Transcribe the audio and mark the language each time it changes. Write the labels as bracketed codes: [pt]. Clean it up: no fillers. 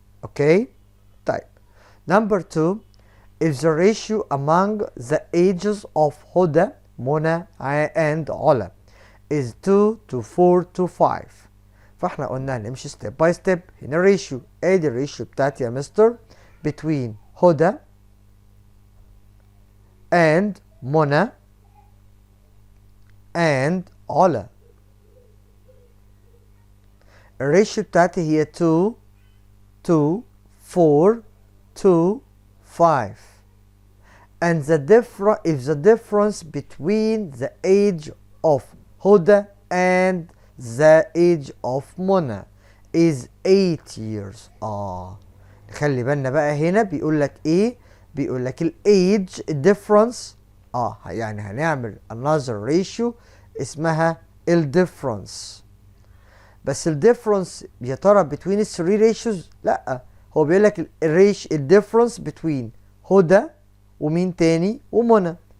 [en] okay طيب، number 2 if the ratio among the ages of Huda Mona and Ola is 2 to 4 to 5، [ar] فاحنا قلنا هنمشي ستيب باي ستيب. هنا الريشيو، ادي الريشيو بتاعتي يا مستر between هدى and منى and علا. الريشيو بتاعتي هي 2 to 4 to 5. [en] And if the difference between the age of Huda and the age of Mona is 8 years. [ar] خلي بالنا بقى، هنا بيقول لك ايه؟ بيقول لك الايدج difference. يعني هنعمل another ratio اسمها الديفرنس. بس الديفرنس يا ترى between ال 3 ratios؟ لا، هو بيقول لك الديفرنس between هدى ومين تاني ومنى.